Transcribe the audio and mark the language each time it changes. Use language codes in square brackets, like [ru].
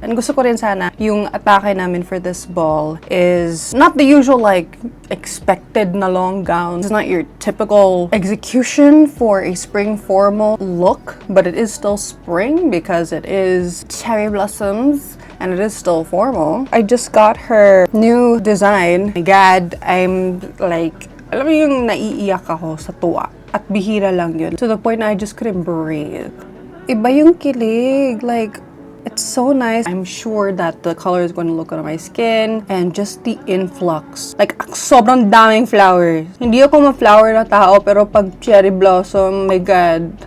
[en] And [tl] gusto ko rin sana yung atake namin [en] for this ball is not the usual like expected na long gown. It's not your typical execution for a spring formal look, but it is still spring because it is cherry blossoms and it is still formal. I just got her new design. My God, I'm like, [tl] alam mo yung naiiyak ako sa tuwa. At bihira lang yun. [en] To the point na I just couldn't breathe. [tl] Iba yung kilig. [en] Like, it's so nice. I'm sure that the color is going to look good on my skin. And just the influx. Like, [tl] sobrang daming [en] flowers. [tl] Hindi ako ma-flower na tao, pero pag cherry blossom, [en] my God.